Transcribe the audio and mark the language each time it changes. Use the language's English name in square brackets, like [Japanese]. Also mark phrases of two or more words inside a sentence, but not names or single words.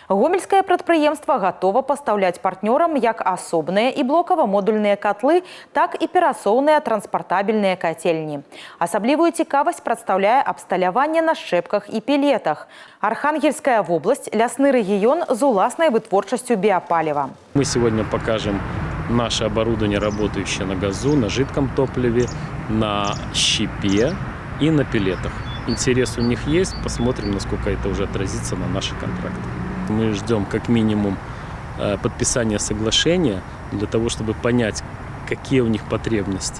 [Belarusian] Гомельскае прадпрыемства готова пастаўляць партнёрам як асобныя і блокава-модульныя котлы, так і перасоўныя транспартабельныя котельні. Асаблівую цікавасць прадстаўляе абсталяванне на шчэпках і пелетах. Архангельская область – лясны рэгіён з уласнай вытворчасцю биопалива. [Russian] Мы сегодня покажем наше оборудование, работающее на газу, на жидком топливе, на щепе и на пелетах. Интерес у них есть, посмотрим, насколько это уже отразится на наших контрактах. Мы ждем как минимум подписания соглашения для того, чтобы понять, какие у них потребности.